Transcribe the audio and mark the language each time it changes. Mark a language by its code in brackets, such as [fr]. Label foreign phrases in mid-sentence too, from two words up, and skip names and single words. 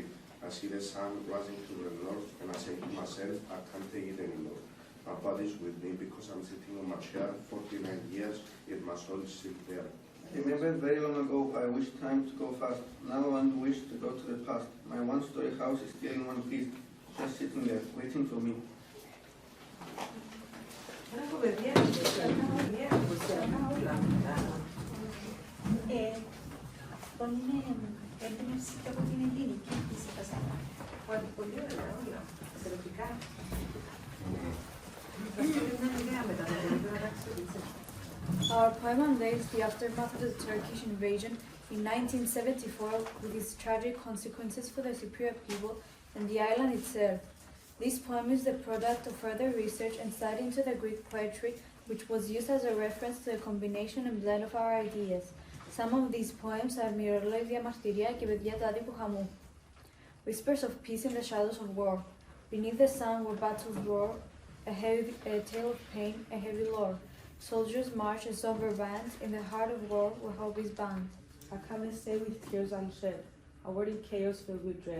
[en] I see the sun rising to the north, and I say to myself, I can't take it anymore. My body is with me because I'm sitting on my chair 49 years, yet my soul is still there. I remember very long ago I wished time to go fast. Now I want to wish to go to the past. My one-story house is still in one piece, just sitting there, waiting for me. [el] έμπνευση και από την ελληνική φυσικά. Πολύ ωραία, όλα. Εξαιρετικά. Θα στείλει μια ιδέα μετά, να τα αξιοποιήσει. [en] Our poem unveils the aftermath of the Turkish invasion in 1974 with its tragic consequences for the Cypriot people and the island itself. This poem is the product of further research and study into the Greek poetry, which was used as a reference to the combination and blend of our ideas. Some of these poems are [el] μυρολόι διαμαρτυρία και παιδιά του άδικου χαμού. [en] Whispers of peace in the shadows of war. Beneath the sun where battles roar, a tale of pain, a heavy lore. Soldiers march as somber bands in the heart of war where hope is bound. I come and stay with tears unshed, a word in chaos filled with dread.